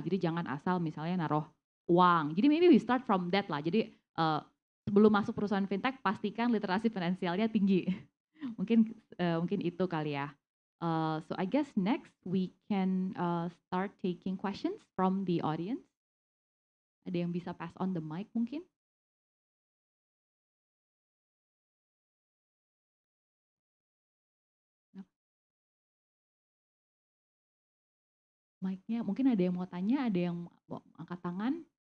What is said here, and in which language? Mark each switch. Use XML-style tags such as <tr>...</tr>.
<id>Jadi jangan asal misalnya naruh uang. Jadi</id> <en>maybe we start from that</en> <id>lah. Jadi sebelum masuk perusahaan fintech, pastikan literasi finansialnya tinggi. mungkin itu kali ya.</id> <en>So I guess next we can start taking questions from the audience.</en> <id>Ada yang bisa</id> <en>pass on the mic</en> <id>mungkin? Mic-nya mungkin ada yang mau tanya, ada yang mau angkat tangan.</id>